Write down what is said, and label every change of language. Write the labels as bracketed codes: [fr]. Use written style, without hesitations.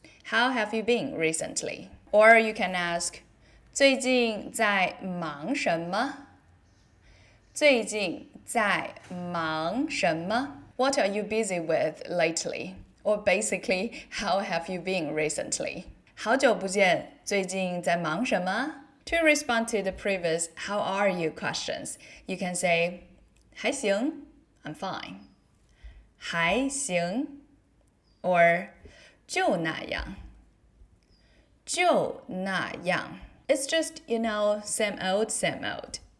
[en] How have you been recently? Or you can ask [zh] 最近在忙什么? 最近在忙什么? [en] What are you busy with lately? Or basically, how have you been recently? [zh] 好久不见，最近在忙什么? [en] To respond to the previous how are you questions, you can say [zh] 还行, [en] I'm fine. [zh] 还行 [en] or [zh] 就那样. 就那样. [en] It's just, same old, same old.